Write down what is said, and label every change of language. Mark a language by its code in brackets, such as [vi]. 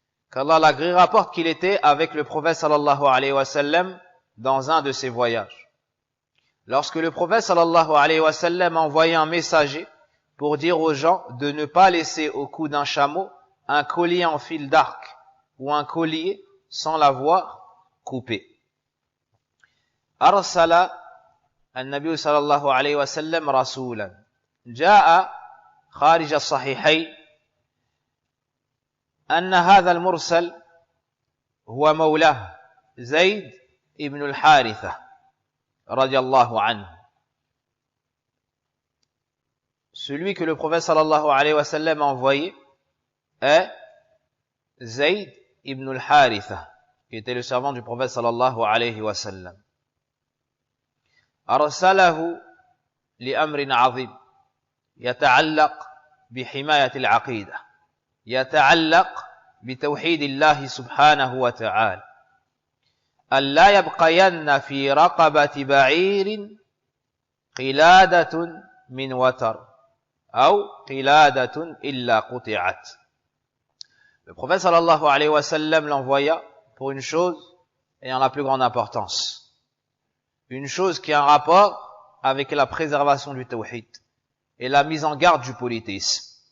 [fr] qu'Allah l'agrée rapporte qu'il était avec le prophète sallallahu alayhi wa sallam dans un de ses voyages. Lorsque le prophète sallallahu alayhi wa sallam a envoyé un messager pour dire aux gens de ne pas laisser au cou d'un chameau un collier en fil d'arc ou un collier sans l'avoir coupé. [ar] أرسل النبي صلى الله عليه وسلم رسولا جاء خارج الصحيحين أن هذا المرسل هو مولاه زيد ابن الحارثة رضي الله عنه. [fr] Celui que le prophète sallallahu alayhi wa sallam a envoyé est Zayd ibn al-Haritha, qui était le servant du prophète sallallahu alayhi wa sallam. [ar] أرسله لأمر عظيم يتعلق بحماية العقيدة يتعلق بتوحيد الله سبحانه وتعالى ألا يبقين في رقبة بعير قلادة من وتر أو قلادة إلا قطعت. [fr] Le prophète sallallahu alayhi wa sallam l'envoya pour une chose ayant la plus grande importance. Une chose qui a un rapport avec la préservation du tawhid et la mise en garde du polythéisme.